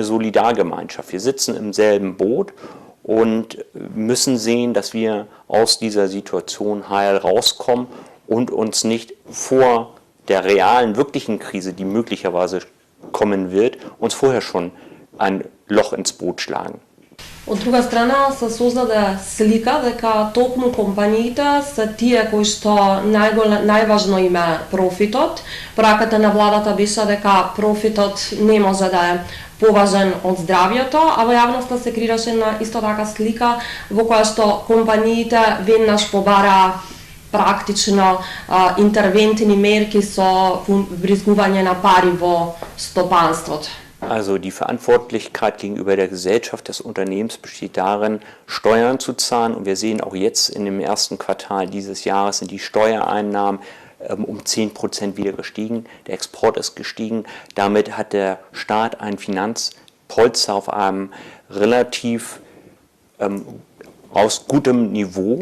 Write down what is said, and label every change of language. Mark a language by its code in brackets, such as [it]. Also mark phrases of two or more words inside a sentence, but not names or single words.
[de] Wir sitzen im selben Boot und müssen sehen, dass wir aus dieser Situation heil rauskommen und uns nicht vor der realen, wirklichen Krise, die möglicherweise kommen wird, uns vorher schon ein Loch ins Boot schlagen. [mk] Од друга страна се создаде слика дека токму компаниите се тие кои што најважно им е профитот. Пораката на владата беше дека профитот не може да е поважен од здравјето, а во јавноста се креираше една исто така слика во која што компаниите веднаш побараа практично интервентни мерки со вбризгување на пари во стопанството. [de] Also die Verantwortlichkeit gegenüber der Gesellschaft des Unternehmens besteht darin, Steuern zu zahlen. Und wir sehen auch jetzt in dem ersten Quartal dieses Jahres sind die Steuereinnahmen um 10% wieder gestiegen. Der Export ist gestiegen. Damit hat der Staat ein Finanzpolster auf einem relativ aus gutem Niveau.